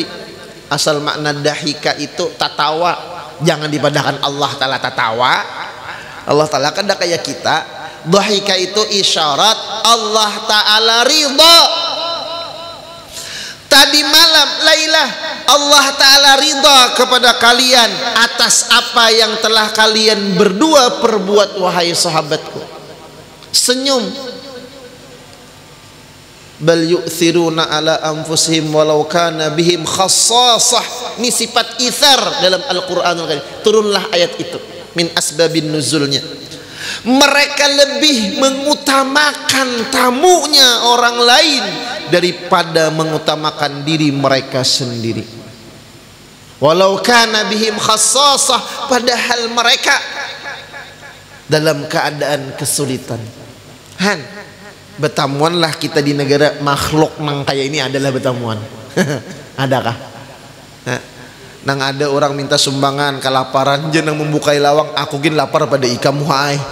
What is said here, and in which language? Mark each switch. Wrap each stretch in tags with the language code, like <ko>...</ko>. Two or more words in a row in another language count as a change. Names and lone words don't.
<bjn>Asal makna dahika itu tatawa. Jangan dipadahkan Allah Ta'ala tatawa.</bjn> <id>Allah Ta'ala kan kayak kita. Dahika itu isyarat Allah Ta'ala ridha. Tadi malam lailah Allah Ta'ala ridha kepada kalian atas apa yang telah kalian berdua perbuat wahai sahabatku. Senyum.</id> <ar>بل يؤثرون على أنفسهم ولو كان بهم خصاصة.</ar> <id>Ini sifat ithar dalam Al-Qur'anul Karim. Turunlah ayat itu</id> <ar>من أسباب</ar> <id>nuzulnya. Mereka lebih mengutamakan tamunya orang lain daripada mengutamakan diri mereka sendiri.</id> <ar>ولو كان بهم خصاصة,</ar> <id>padahal mereka dalam keadaan kesulitan.</id> <bjn>Han, betamuan lah kita di negara makhluk nang kayak ini adalah betamuan.</bjn> <id>Adakah?</id> <bjn>Nang ada orang minta sumbangan kelaparan jenang membukai lawang, aku gin lapar pada ikam muhai.</bjn>